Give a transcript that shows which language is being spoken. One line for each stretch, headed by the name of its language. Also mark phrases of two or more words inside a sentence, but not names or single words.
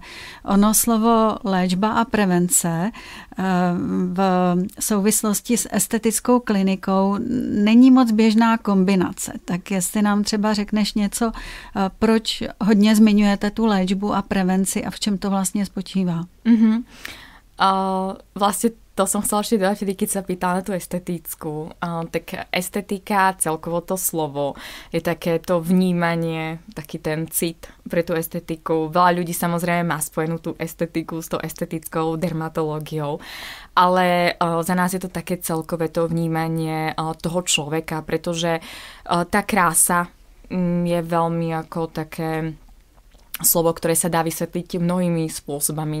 Czech: Ono slovo léčba a prevence v souvislosti s estetickou klinikou není moc běžná kombinace. Tak jestli nám třeba řekneš něco, proč hodně zmiňujete tu léčbu a prevenci a v čem to vlastně spočívá?
Slovak: Vlastne to som chcela ešte dodať, keď sa pýtala na tú estetickú. Tak estetika, celkovo to slovo, je takéto vnímanie, taký ten cit pre tú estetiku. Veľa ľudí samozrejme má spojenú tú estetiku s tou estetickou dermatológiou, ale za nás je to také celkové to vnímanie toho človeka, pretože tá krása je veľmi ako také slovo, ktoré sa dá vysvetliť mnohými spôsobami.